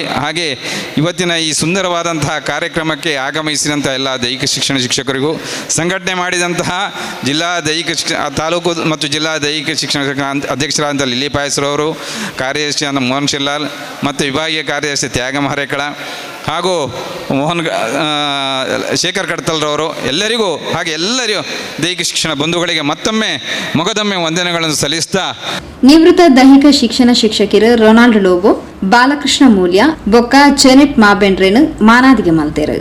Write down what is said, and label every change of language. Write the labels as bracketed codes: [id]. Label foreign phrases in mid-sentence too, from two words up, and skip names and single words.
[kn] ಹಾಗೆ ಇವತ್ತಿನ ಈ ಸುಂದರವಾದಂತಹ ಕಾರ್ಯಕ್ರಮಕ್ಕೆ ಆಗಮಿಸಿದಂಥ ಎಲ್ಲ ದೈಹಿಕ ಶಿಕ್ಷಣ ಶಿಕ್ಷಕರಿಗೂ, ಸಂಘಟನೆ ಮಾಡಿದಂತಹ ಜಿಲ್ಲಾ ದೈಹಿಕ ತಾಲೂಕು ಮತ್ತು ಜಿಲ್ಲಾ ದೈಹಿಕ ಶಿಕ್ಷಣ ಅಧ್ಯಕ್ಷರಾದಂಥ ಲಿಲ್ಲಿ ಪಾಯಸ್ರವರು, ಕಾರ್ಯದರ್ಶಿ ಮೋಹನ್ ಶಿಲ್ಲಾಲ್ ಮತ್ತು ವಿಭಾಗೀಯ ಕಾರ್ಯದರ್ಶಿ ತ್ಯಾಗಮ ಹರೇಕಳ ಹಾಗೂ ಶೇಖರ್ ಕಡ್ತಲ್ರವರು, ಎಲ್ಲರಿಗೂ ಹಾಗೆ ಎಲ್ಲರಿಗೂ ದೈಹಿಕ ಶಿಕ್ಷಣ ಬಂಧುಗಳಿಗೆ ಮತ್ತೊಮ್ಮೆ ಮೊಗದೊಮ್ಮೆ ವಂದನೆಗಳನ್ನು ಸಲ್ಲಿಸ್ತಾ, [tcy] ನಿವೃತ್ತ ದೈಹಿಕ ಶಿಕ್ಷಣ ಶಿಕ್ಷಕರು ರೊನಾಲ್ಡ್ ಲೋಬೋ, ಬಾಲಕೃಷ್ಣ ಮೂಲ್ಯ, ಬೊಕ್ಕ ಜೆನೆಟ್ ಮಾಬೆಂಡ್ರೆನು ಮಾನಾದಿಗೆ ಮಲ್ತೇರು.